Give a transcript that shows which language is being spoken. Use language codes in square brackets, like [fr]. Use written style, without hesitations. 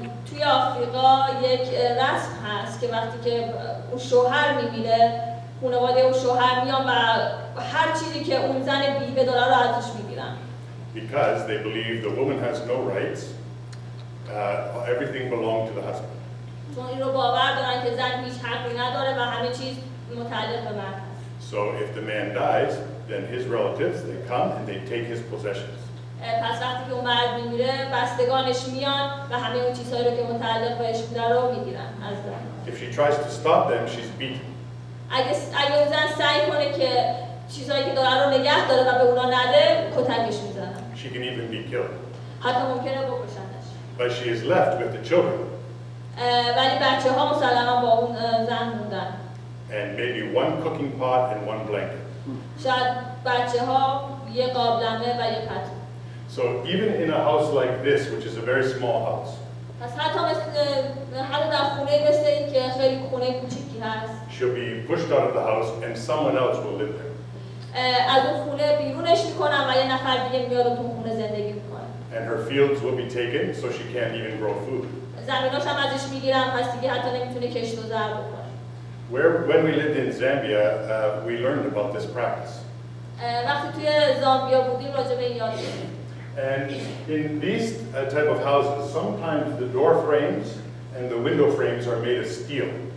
[fa] توی آفریقا یک رسم هست که وقتی که اون شوهر میمیره خانواده اون شوهر میان و هر چیزی که اون زن بیوه داره رو ازش میگیرن. [en] Because they believe the woman has no rights, everything belongs to the husband. [fa] چون این رو باور دارن که زن هیچ حقی نداره و همه چیز متعلق به مرد هست. [en] So if the man dies, then his relatives, they come and they take his possessions. [fa] پس وقتی که اون مرد میمیره بستگانش میان و همه اون چیزهایی رو که متعلق بهش بوده رو میگیرن از زن. [en] If she tries to stop them, she's beaten. [fa] اگه اون زن سعی کنه که چیزهایی که داره رو نگه داره و به اونا نده کتکش میزنن. [en] She can even be killed. [fa] حتی ممکنه بکشنش. [en] But she is left with the children. [fa] ولی بچه‌ها مسلما با اون زن موندن. [en] And maybe one cooking pot and one blanket. [fa] شاید بچه‌ها یه قابلمه و یه پتو. [en] So even in a house like this, which is a very small house, [fa] پس حتی در خونه مثل این که خیلی خونه کوچیکی هست. [en] she'll be pushed out of the house and someone else will live there. [fa] از اون خونه بیرونش میکنن و یه نفر دیگه میاد و تو خونه زندگی میکنه. [en] And her fields will be taken, so she can't even grow food. [fa] زمیناش هم ازش میگیرن پس دیگه حتی نمیتونه کشت و زرع بکنه. [en] When we lived in Zambia, we learned about this practice. [fa] وقتی توی زامبیا بودیم راجع به این یاد گرفتیم. [en] And in these type of houses, sometimes the door frames and the window frames are made of steel.